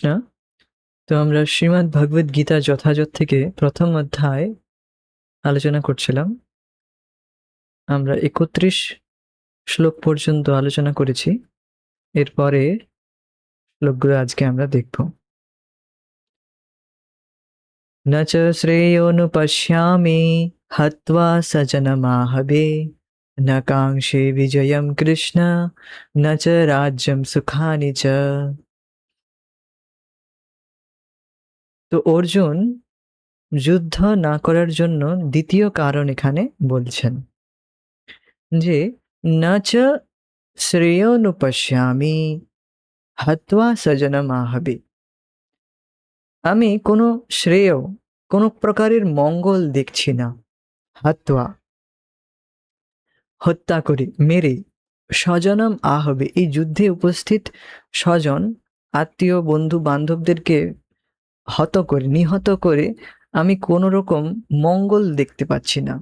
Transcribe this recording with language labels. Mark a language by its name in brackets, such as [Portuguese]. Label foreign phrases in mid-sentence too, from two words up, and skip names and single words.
[Bangla] তো আমরা শ্রীমদ্ ভগবদ গীতা যথাযথ থেকে প্রথম অধ্যায় আলোচনা করছিলাম। আমরা ৩১ শ্লোক পর্যন্ত আলোচনা করেছি। এরপরে শ্লোকগুলো আজকে আমরা দেখব। [Sanskrit] ন চ শ্রেয়োনুপশ্যামি হত্বা স্বজনমাহবে ন কাঙ্ক্ষে বিজয়ম কৃষ্ণ ন চ রাজ্যম সুখানি চ। [Bangla] তো অর্জুন যুদ্ধ না করার জন্য দ্বিতীয় কারণ এখানে বলছেন যে [Sanskrit] ন চ শ্রেয়োনুপশ্যামি হত্বা স্বজনমাহবে। [Bangla] আমি কোনো শ্রেয়, কোনো প্রকারের মঙ্গল দেখছি না। হত্বা, হত্যা করে, মেরে, [Sanskrit] স্বজনম আহবে, [Bangla] এই যুদ্ধে উপস্থিত স্বজন, আত্মীয়, বন্ধু বান্ধবদেরকে হত করে, নিহত করে আমি কোনো রকম মঙ্গল দেখতে পাচ্ছি না।